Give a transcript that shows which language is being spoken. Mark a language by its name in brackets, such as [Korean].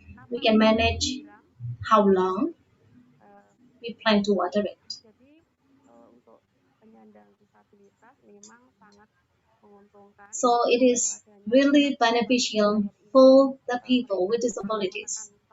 [English] We can manage how long we plan to water it. [Indonesian] Jadi untuk penyandang disabilitas memang sangat menguntungkan. [English] So it is really beneficial for the people with disabilities.